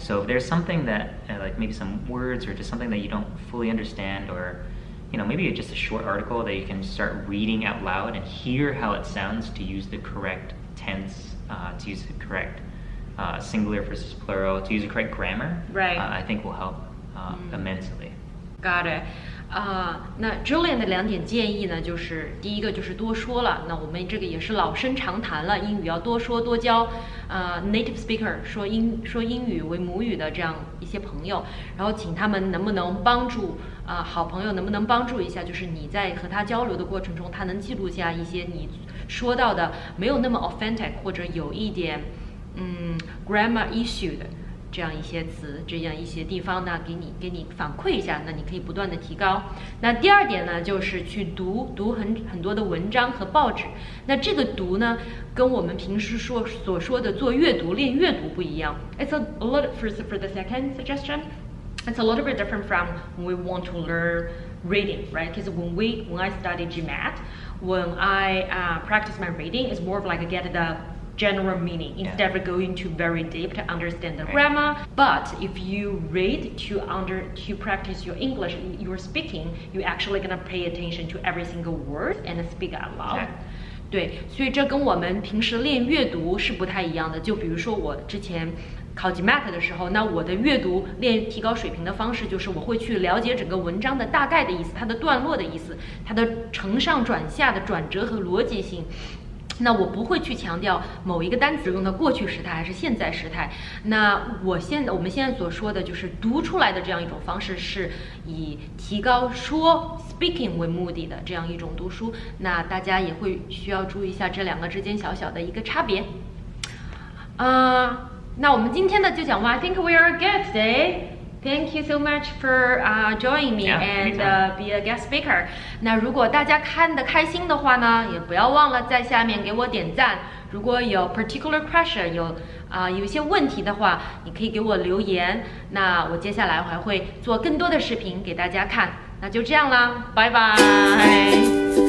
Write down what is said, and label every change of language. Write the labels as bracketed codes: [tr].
[en] So if there's something that, like maybe some words or just something that you don't fully understand, or maybe just a short article that you can start reading out loud and hear how it sounds to use the correct tense, to use the correct singular versus plural, to use the correct grammar. Right. I think will help immensely. Got it. [zh] 那 Julian 的2点建议呢，就是第一个就是多说了，那我们这个也是老生常谈了，英语要多说多交，native speaker 说英语为母语的这样一些朋友，然后请他们能不能帮助好朋友能不能帮助一下，就是你在和他交流的过程中，他能记录下一些你说到的没有那么 authentic 或者有一点grammar issue 的。这样一些词，这样一些地方呢，给你反馈一下，那你可以不断的提高。那第2点呢，就是去读很多的文章和报纸。那这个读呢，跟我们平时所说的做阅读练阅读不一样。 [en] It's a lot for the second suggestion. It's a little bit different from when we want to learn reading, right? Because when I study GMAT, when I practice my reading, it's more of like I get the general meaning instead of going to very deep to understand the grammar. But if you read to practice your English, your speaking, you're actually gonna pay attention to every single word and speak out loud. [zh] 对，所以这跟我们平时练阅读是不太一样的。就比如说我之前考GMAT的时候，那我的阅读提高水平的方式就是我会去了解整个文章的大概的意思，它的段落的意思，它的承上转下的转折和逻辑性。那我不会去强调某一个单词用的过去时态还是现在时态。那我们现在所说的就是读出来的这样一种方式，是以提高speaking 为目的的这样一种读书。那大家也会需要注意一下这2个之间小小的一个差别。那我们今天的就讲完。 [en] I think we are good today.Thank you so much for joining me and be a guest speaker. [zh] 那如果大家看得开心的话呢，也不要忘了在下面给我点赞。如果有 [en] particular question [zh] 有一些问题的话，你可以给我留言。那我接下来还会做更多的视频给大家看。那就这样啦，拜拜。